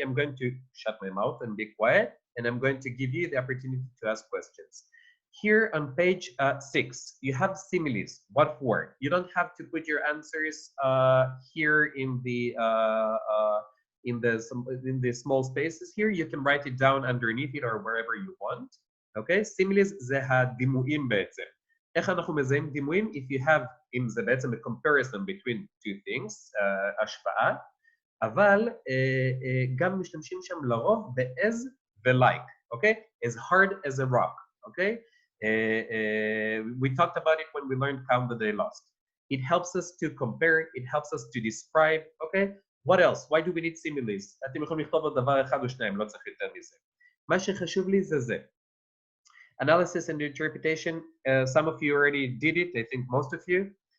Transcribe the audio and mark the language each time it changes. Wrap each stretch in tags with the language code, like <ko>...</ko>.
<en>I'm going to shut my mouth and be quiet, and I'm going to give you the opportunity to ask questions. Here on page 6, you have similes. What for? You don't have to put your answers here in the small spaces here. You can write it down underneath it or wherever you want. Okay?</en> <he>Similes זה הדימויים בעצם. איך אנחנו מזהים דימויים?</he> <en>If you have,</en> <he>אם זה בעצם</he> <en>a comparison between two things,</en> <he>השוואה, אבל גם משתמשים שם לרוב</he> <en>ב-as ו-like, okay? As hard as a rock, okay? We talked about it when we learned Count the Day Lost. It helps us to compare, it helps us to describe, okay? What else? Why do we need similes?</en> <he>אתם יכולים לכתוב עוד דבר אחד או שניים, לא צריך יותר מזה. מה שחשוב לי זה זה.</he> <en>Analysis and interpretation, some of you already did it, I think most of you.</en>